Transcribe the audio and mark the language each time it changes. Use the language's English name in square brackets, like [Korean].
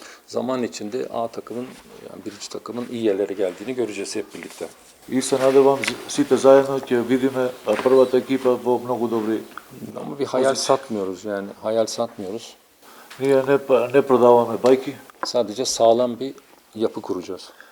[Turkish] Zaman içinde A takımın yani birinci takımın iyi yerlere geldiğini göreceğiz hep birlikte. [Macedonian] И се надевам сите заедно ќе видиме првата екипа во многу добри. [Turkish] Ama bir hayal satmıyoruz yani hayal satmıyoruz. [Macedonian] Ние не продаваме бајки, [Turkish] Sadece sağlam bir yapı kuracağız.